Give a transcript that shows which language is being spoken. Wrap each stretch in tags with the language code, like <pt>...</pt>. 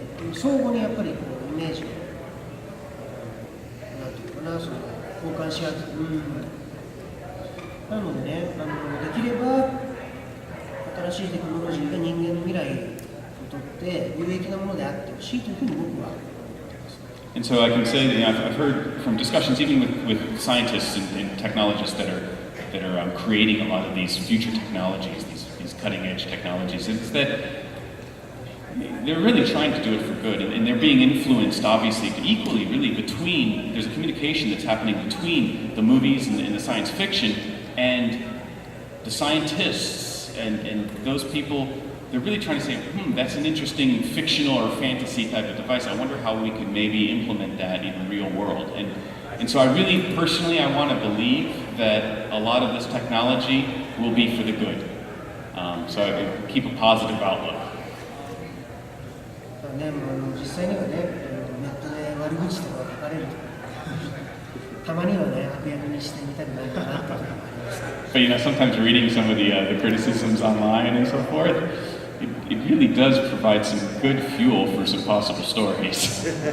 <ja>とを聞いて、相互にやっぱりイメージをなんていうかな、交換し合って、なのでね、できれば新しいテクノロジーが人間の未来にとって有益なものであってほしいというふうに僕は思っています。</ja> <en>And so I can say that I've heard from discussions even with scientists and technologists that are creating a lot of these future technologies, these cutting-edge technologies, is that they're really trying to do it for good, and they're being influenced, obviously, equally, really, there's a communication that's happening between the movies and the science fiction and the scientists and those people. They're really trying to say, that's an interesting fictional or fantasy type of device. I wonder how we could maybe implement that in the real world. And And so I really, personally, I want to believe that a lot of this technology will be for the good. So I keep a positive outlook.</en> <ja>ね、実際にはね、ネットで悪口とか書かれるとたまにはね、悪役にしてみたくないかなっていうのがあります。</ja> <en>But you know, sometimes reading some of the criticisms online and so forth, it really does provide some good fuel for some possible stories.</en>